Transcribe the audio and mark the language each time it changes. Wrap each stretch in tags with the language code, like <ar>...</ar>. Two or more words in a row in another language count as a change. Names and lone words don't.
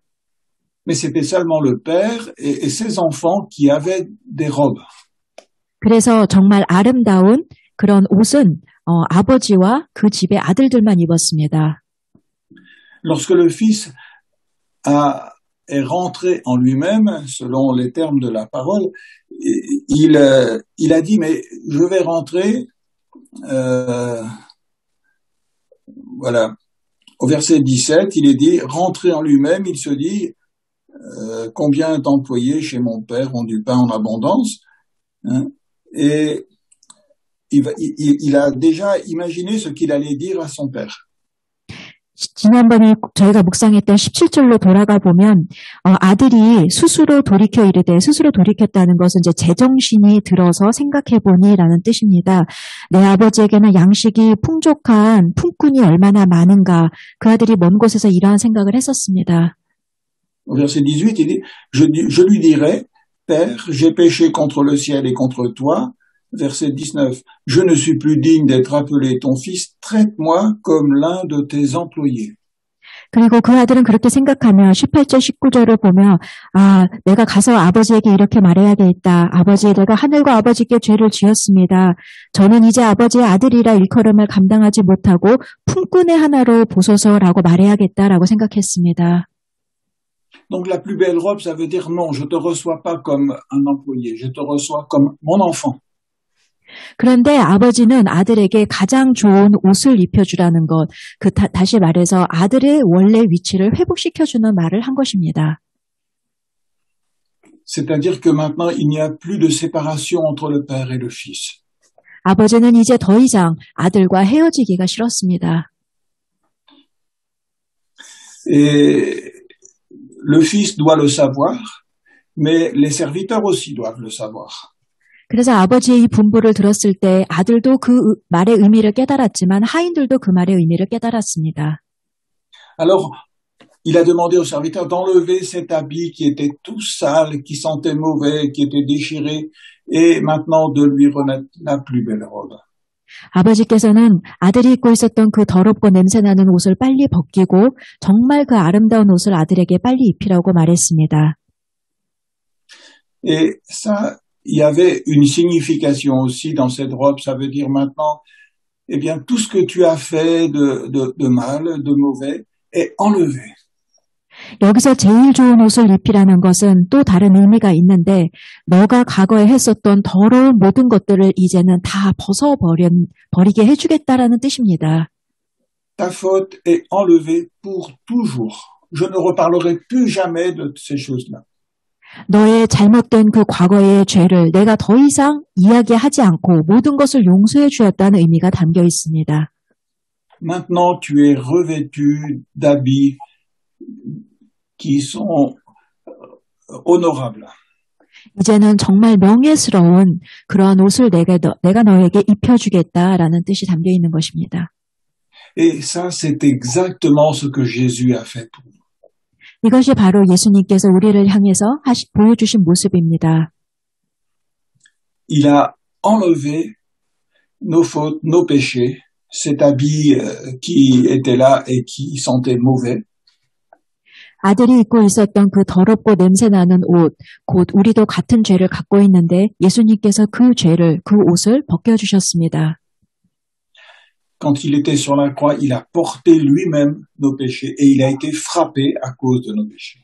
<fr>Mais c'était seulement le père et ses enfants qui avaient des robes.</fr> <ko>그래서 정말 아름다운 그런 옷은 아버지와 그 집의 아들들만 입었습니다.</ko> <fr>Lorsque le fils est rentré en lui-même, selon les termes de la parole, il a dit, mais je vais rentrer, voilà. Au verset 17, il est dit, rentrer en lui-même, il se dit, combien d'employés chez mon père ont du pain en abondance, hein, et il a déjà imaginé ce qu'il allait dire à son père.</fr> <ko>지난번에 저희가 묵상했던 17절로 돌아가 보면 아들이 스스로 돌이켜 이르되 스스로 돌이켰다는 것은 이제 제정신이 들어서 생각해보니라는 뜻입니다. 내 아버지에게는 양식이 풍족한 품꾼이 얼마나 많은가. 그 아들이 먼 곳에서 이러한 생각을 했었습니다.</ko> <fr>Au verset 18, il dit, je lui dirai, Père, j'ai péché contre le ciel et contre toi. Verset 19, je ne suis plus digne d'être appelé ton fils, traite-moi comme l'un de tes employés.</fr> <ko>그리고 그 아들은 그렇게 생각하며 18절, 19절을 보며 내가 가서 아버지에게 이렇게 말해야 되겠다. 아버지, 내가 하늘과 아버지께 죄를 지었습니다. 저는 이제 아버지의 아들이라 일컬음을 감당하지 못하고 품꾼의 하나로 보소서라고 말해야겠다라고 생각했습니다.</ko> <fr>Donc la plus belle robe, ça veut dire non, je te reçois pas comme un employé, je te reçois comme mon enfant.</fr> <ko>그런데 아버지는 아들에게 가장 좋은 옷을 입혀주라는 것, 다시 말해서 아들의 원래 위치를 회복시켜주는 말을 한 것입니다.</ko> <fr>C'est-à-dire que maintenant, il n'y a plus de séparation entre le père et le fils.</fr> <ko>아버지는 이제 더 이상 아들과 헤어지기가 싫었습니다.</ko> <fr>Et le fils doit le savoir, mais les serviteurs aussi doivent le savoir.</fr> <ko>그래서 아버지의 이 분부를 들었을 때 아들도 그 말의 의미를 깨달았지만 하인들도 그 말의 의미를 깨달았습니다.</ko> <fr>Alors, il a demandé aux serviteurs d'enlever cet habit qui était tout sale, qui sentait mauvais, qui était déchiré, et maintenant de lui remettre la plus belle robe.</fr> <ko>아버지께서는 아들이 입고 있었던 그 더럽고 냄새나는 옷을 빨리 벗기고 정말 그 아름다운 옷을 아들에게 빨리 입히라고 말했습니다.</ko> <fr>Et ça, il y avait une signification aussi dans cette robe. Ça veut dire maintenant, eh bien, tout ce que tu as fait de mal, de mauvais, est enlevé.</fr> <ko>여기서 제일 좋은 옷을 입히라는 것은 또 다른 의미가 있는데 너가 과거에 했었던 더러운 모든 것들을 이제는 다 버리게 해주겠다라는 뜻입니다.</ko> <fr>Ta faute est enlevée pour toujours. Je ne reparlerai plus jamais de ces choses-là.</fr> <ko>너의 잘못된 그 과거의 죄를 내가 더 이상 이야기하지 않고 모든 것을 용서해 주었다는 의미가 담겨 있습니다.</ko> <fr>Maintenant, tu es revêtu d'habits qui sont honorables.</fr> <ko>이제는 정말 명예스러운 그러한 옷을 내가 너에게 입혀주겠다라는 뜻이 담겨 있는 것입니다.</ko> <fr>Et ça, c'est exactement ce que Jésus a fait pour nous.</fr> <ko>이것이 바로 예수님께서 우리를 향해서 보여주신 모습입니다.</ko> <fr>Il a enlevé nos fautes, nos péchés, cet habit qui était là et qui sentait mauvais.</fr> <ko>아들이 입고 있었던 그 더럽고 냄새나는 옷, 곧 우리도 같은 죄를 갖고 있는데 예수님께서 그 죄를, 그 옷을 벗겨주셨습니다.</ko> <fr>Quand il était sur la croix, il a porté lui-même nos péchés et il a été frappé à cause de nos péchés.</fr>